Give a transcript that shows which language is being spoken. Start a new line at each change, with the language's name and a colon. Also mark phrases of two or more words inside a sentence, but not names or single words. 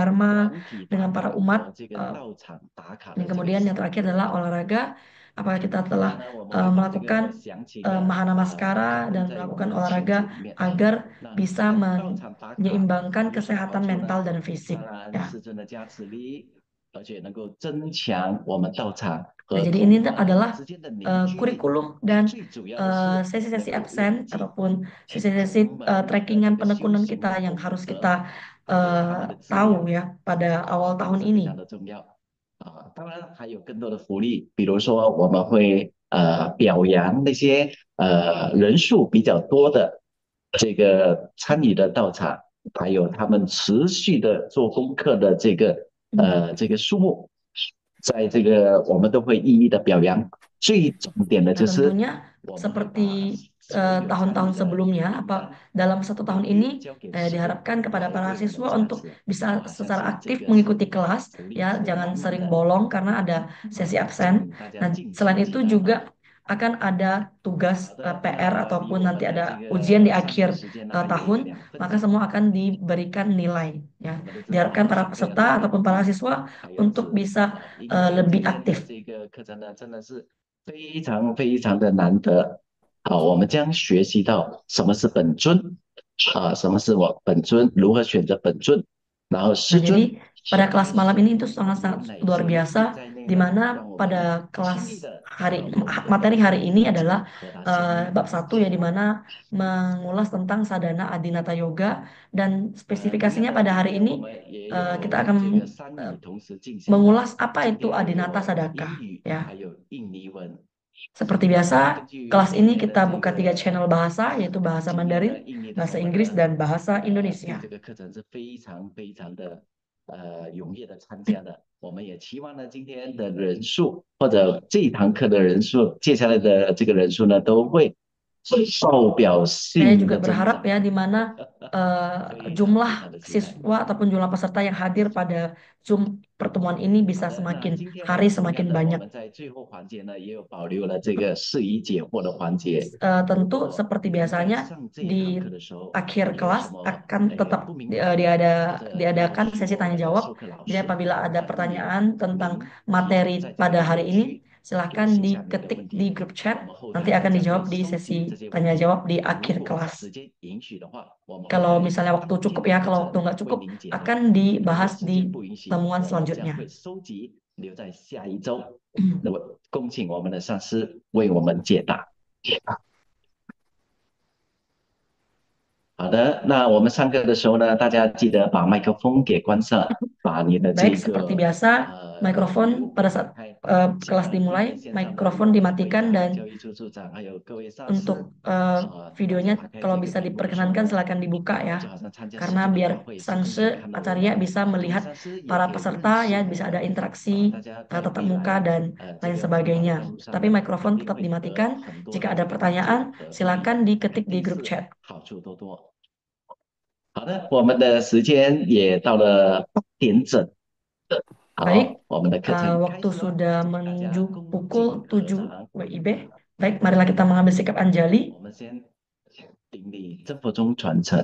Chinese: 团体
Indonesian: dengan
Chinese: 打
Indonesian: para
Chinese: 卡
Indonesian: umat.
Chinese: 和这个 eh, 到场打卡
Indonesian: dan
Chinese: 的这个
Indonesian: kemudian yang
Chinese: 习
Indonesian: terakhir
Chinese: 惯。
Indonesian: adalah olahraga apakah kita telah
Chinese: 那呢，我们会把这
Indonesian: melakukan
Chinese: 个详情啊 mahana maskara 跟
Indonesian: dan
Chinese: 在我们
Indonesian: melakukan
Chinese: 的群
Indonesian: olahraga
Chinese: 组里面。
Indonesian: agar
Chinese: 那这
Indonesian: bisa
Chinese: 个到场打卡
Indonesian: menyeimbangkan
Chinese: 有什么好
Indonesian: kesehatan
Chinese: 处呢？
Indonesian: mental dan fisik
Chinese: 当然，
Indonesian: ya.
Chinese: 师尊的加持力，而且能够增强我们道场
Indonesian: Nah,
Chinese: 和
Indonesian: jadi ini
Chinese: 同伴
Indonesian: adalah
Chinese: 之间的凝聚力。
Indonesian: kurikulum dan
Chinese: 最主要的是能
Indonesian: sesi-sesi
Chinese: 够
Indonesian: absen
Chinese: 累积
Indonesian: ataupun
Chinese: 天
Indonesian: sesi-sesi
Chinese: 空门的这
Indonesian: trackingan
Chinese: 个修
Indonesian: penekunan
Chinese: 行的
Indonesian: kita yang
Chinese: 功
Indonesian: harus
Chinese: 德，
Indonesian: kita
Chinese: 还有他们的资
Indonesian: tahu
Chinese: 粮。
Indonesian: ya pada awal
Chinese: 这个
Indonesian: tahun
Chinese: 是非常
Indonesian: ini.
Chinese: 的重要当然还有更多的福利，比如说我们会表扬那些人数比较多的这个参与的道场，还有他们持续的做功课的这个数目，在这个我们都会一一的表扬。最重点的
Indonesian: Nah,
Chinese: 就是
Indonesian: tentunya
Chinese: 我们会
Indonesian: seperti
Chinese: 把所有参与
Indonesian: tahun-tahun
Chinese: 的
Indonesian: sebelumnya,
Chinese: 名单
Indonesian: dalam 1 tahun
Chinese: 统
Indonesian: ini
Chinese: 一交给师父，
Indonesian: diharapkan
Chinese: 然
Indonesian: kepada
Chinese: 后
Indonesian: para
Chinese: 为我们
Indonesian: siswa
Chinese: 加
Indonesian: untuk
Chinese: 持
Indonesian: bisa
Chinese: 相
Indonesian: secara
Chinese: 信这
Indonesian: aktif
Chinese: 个
Indonesian: mengikuti
Chinese: 是
Indonesian: kelas
Chinese: 福利
Indonesian: ya,
Chinese: 是
Indonesian: jangan
Chinese: 满满
Indonesian: sering
Chinese: 的
Indonesian: bolong karena ada sesi
Chinese: 请
Indonesian: absen.
Chinese: 大家
Indonesian: Dan
Chinese: 敬请
Indonesian: selain
Chinese: 期
Indonesian: itu
Chinese: 待
Indonesian: juga akan ada
Chinese: 好
Indonesian: tugas
Chinese: 的，
Indonesian: PR
Chinese: 那离
Indonesian: ataupun
Chinese: 我
Indonesian: nanti
Chinese: 们的这
Indonesian: ada ujian
Chinese: 个
Indonesian: di
Chinese: 上课
Indonesian: akhir
Chinese: 时间呢还有
Indonesian: tahun,
Chinese: 2分
Indonesian: maka
Chinese: 钟。
Indonesian: semua akan diberikan nilai
Chinese: 我
Indonesian: ya.
Chinese: 们都知道
Indonesian: Diharapkan para
Chinese: 上课要
Indonesian: peserta
Chinese: 努力，
Indonesian: ataupun para siswa
Chinese: 还要
Indonesian: untuk
Chinese: 自律
Indonesian: bisa
Chinese: 因为
Indonesian: lebih
Chinese: 今天的
Indonesian: aktif.
Chinese: 这个课程呢，真的是非常非常的难得。好，我们将学习到什么是本尊什么是我本尊，如何选择本尊，然后
Indonesian: Nah,
Chinese: 师
Indonesian: jadi
Chinese: 尊
Indonesian: pada
Chinese: 选
Indonesian: kelas
Chinese: 择
Indonesian: malam
Chinese: 谁，
Indonesian: ini itu
Chinese: 有
Indonesian: sangat-sangat
Chinese: 哪
Indonesian: luar
Chinese: 些力
Indonesian: biasa,
Chinese: 在内
Indonesian: di
Chinese: 呢？
Indonesian: mana
Chinese: 让我
Indonesian: pada
Chinese: 们轻易
Indonesian: kelas
Chinese: 的
Indonesian: materi hari ini adalah
Chinese: 和他相应。
Indonesian: bab 1 ya, di mana mengulas tentang sadhana Adinata Yoga dan
Chinese: 同样
Indonesian: spesifikasinya
Chinese: 的，
Indonesian: pada
Chinese: 今
Indonesian: hari
Chinese: 天我
Indonesian: ini
Chinese: 们也
Indonesian: kita
Chinese: 有
Indonesian: akan
Chinese: 这个三语 eh, 同时进行的。
Indonesian: mengulas apa
Chinese: 今
Indonesian: itu
Chinese: 天会
Indonesian: Adinata
Chinese: 有
Indonesian: Sadaka
Chinese: 英语，
Indonesian: ya.
Chinese: 还有印尼文。
Indonesian: Seperti
Chinese: 那
Indonesian: biasa,
Chinese: 根据
Indonesian: kelas
Chinese: 今
Indonesian: ini
Chinese: 年的
Indonesian: kita
Chinese: 这
Indonesian: buka 3 channel
Chinese: 个
Indonesian: bahasa, yaitu bahasa
Chinese: 经验呢，
Indonesian: Mandarin,
Chinese: 印尼的
Indonesian: bahasa
Chinese: 朋友
Indonesian: Inggris,
Chinese: 呢，
Indonesian: dan bahasa
Chinese: 对
Indonesian: Indonesia.
Chinese: 这个课程是非常非常的踊跃的参加的。我们也期望呢，今天的人数或者这一堂课的人数，接下来的这个人数呢，都会爆表
Indonesian: Saya
Chinese: 性
Indonesian: juga
Chinese: 的增
Indonesian: berharap
Chinese: 长。
Indonesian: ya, di mana
Chinese: 非常非常
Indonesian: jumlah
Chinese: 的期待。
Indonesian: siswa ataupun jumlah peserta yang hadir pada Zoom pertemuan ini
Chinese: 好
Indonesian: bisa
Chinese: 的，那
Indonesian: semakin
Chinese: 今天
Indonesian: hari
Chinese: 同样
Indonesian: semakin
Chinese: 的，我
Indonesian: banyak.
Chinese: 们在最后环节呢，也有保留了这个释疑解惑的环节。如
Indonesian: Tentu
Chinese: 果
Indonesian: seperti
Chinese: 您在
Indonesian: biasanya
Chinese: 上这一堂
Indonesian: di
Chinese: 课的时候，
Indonesian: akhir
Chinese: 有什
Indonesian: kelas
Chinese: 么
Indonesian: akan tetap
Chinese: 不明白，或者你要
Indonesian: diadakan
Chinese: 询
Indonesian: sesi
Chinese: 问我
Indonesian: tanya
Chinese: 们的
Indonesian: jawab.
Chinese: 授课老
Indonesian: Jadi
Chinese: 师，
Indonesian: apabila ada
Chinese: 欢迎
Indonesian: pertanyaan tentang
Chinese: 您
Indonesian: materi
Chinese: 在这个
Indonesian: pada
Chinese: 留
Indonesian: hari
Chinese: 言
Indonesian: ini,
Chinese: 区给
Indonesian: silahkan
Chinese: 写下您的
Indonesian: diketik
Chinese: 问
Indonesian: di
Chinese: 题，
Indonesian: grup
Chinese: 我
Indonesian: chat.
Chinese: 们后
Indonesian: Nanti
Chinese: 台
Indonesian: akan
Chinese: 将会
Indonesian: dijawab di
Chinese: 收集
Indonesian: sesi
Chinese: 这些问
Indonesian: tanya
Chinese: 题。
Indonesian: jawab di
Chinese: 如
Indonesian: akhir
Chinese: 果
Indonesian: kelas.
Chinese: 时间允许的话，我们会
Indonesian: Kalau
Chinese: 在
Indonesian: misalnya waktu
Chinese: 当天
Indonesian: cukup
Chinese: 的
Indonesian: ya,
Chinese: 课
Indonesian: kalau
Chinese: 程
Indonesian: waktu nggak
Chinese: 为
Indonesian: cukup
Chinese: 您解答。
Indonesian: akan
Chinese: 如果
Indonesian: dibahas
Chinese: 时
Indonesian: di
Chinese: 间不允许，
Indonesian: pertemuan
Chinese: 我们将
Indonesian: selanjutnya.
Chinese: 会收集留在下一周。那么恭请我们的上师为我们解答。好的，那我们上课的时候呢，大家记得把麦克风给关上，把你的这
Indonesian: Baik, seperti
Chinese: 个
Indonesian: biasa, mikrofon
Chinese: 屏
Indonesian: pada
Chinese: 幕
Indonesian: saat
Chinese: 打开。
Indonesian: kelas
Chinese: 今
Indonesian: dimulai,
Chinese: 天线上的
Indonesian: mikrofon
Chinese: 有会
Indonesian: dimatikan
Chinese: 长、
Indonesian: dan
Chinese: 教育处处长，还有各位上师
Indonesian: untuk
Chinese: 大家
Indonesian: videonya
Chinese: 打开
Indonesian: kalau
Chinese: 这个
Indonesian: bisa
Chinese: 屏幕的时候
Indonesian: diperkenankan
Chinese: 呢，
Indonesian: silakan dibuka
Chinese: 就
Indonesian: ya,
Chinese: 好像参加师
Indonesian: karena
Chinese: 尊的大
Indonesian: biar
Chinese: 会，师尊可以
Indonesian: Sangse
Chinese: 看到我
Indonesian: Acarya
Chinese: 们，
Indonesian: bisa
Chinese: 各位
Indonesian: melihat
Chinese: 上师也
Indonesian: para
Chinese: 可以认
Indonesian: peserta
Chinese: 识
Indonesian: ya,
Chinese: 我
Indonesian: bisa
Chinese: 们。
Indonesian: ada
Chinese: 大
Indonesian: interaksi
Chinese: 家在
Indonesian: tatap
Chinese: 未
Indonesian: muka
Chinese: 来
Indonesian: dan
Chinese: 这
Indonesian: lain
Chinese: 个分法的道
Indonesian: sebagainya.
Chinese: 路上
Indonesian: Tapi
Chinese: 呢，
Indonesian: mikrofon
Chinese: 一定
Indonesian: tetap
Chinese: 会得
Indonesian: dimatikan.
Chinese: 很多
Indonesian: Jika
Chinese: 的
Indonesian: ada
Chinese: 帮助
Indonesian: pertanyaan,
Chinese: 和福利，
Indonesian: silakan diketik
Chinese: 肯
Indonesian: di
Chinese: 定
Indonesian: grup
Chinese: 是
Indonesian: chat.
Chinese: 好处多多。好的，我们的时间也到了8点整。
Indonesian: Baik,
Chinese: 好，我们的课程开
Indonesian: waktu
Chinese: 始喽，
Indonesian: sudah
Chinese: 大家
Indonesian: menuju
Chinese: 恭
Indonesian: pukul
Chinese: 敬合
Indonesian: 7
Chinese: 掌。
Indonesian: WIB. Baik, marilah kita mengambil sikap anjali.
Chinese: 我们先顶礼真佛宗传承，